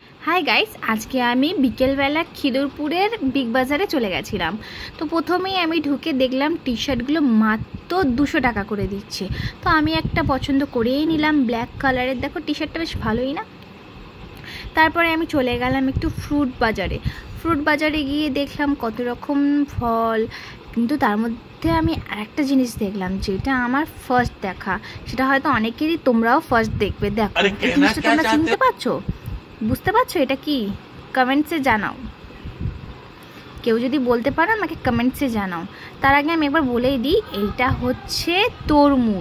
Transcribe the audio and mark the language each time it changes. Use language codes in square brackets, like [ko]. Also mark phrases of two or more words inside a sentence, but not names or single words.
[en] hi guys, [bn] আজকে আমি বিকেল বেলা খিদিরপুরের বিগ বাজারে চলে গেছিলাম। তো প্রথমেই আমি ঢুকে দেখলাম টি শার্টগুলো মাত্র 200 টাকা করে দিচ্ছে। তো আমি একটা পছন্দ করেই নিলাম [en] black colour's. [bn] দেখো টি শার্টটা বেশ ভালোই না। তারপরে আমি চলে গেলাম একটু ফ্রুট বাজারে গিয়ে দেখলাম কত রকম ফল, কিন্তু তার मধ্যে আমি আরেকটা জিনিস দেখলাম যেটা আমার ফার্স্ট দেখা, সেটা হয়তো অনেকেরই তোমরাও ফার্স্ট দেখবে। দেখো এই জিনিসটা তোমরা চিনতে পারছো, বুঝতে পারছো এটা কি? কমেন্টসে জানাও। কেউ যদি বলতে পারো আমাকে কমেন্টসে জানাও। তার আগে আমি একবার বলেই দিই, এইটা হচ্ছে তরমুজ।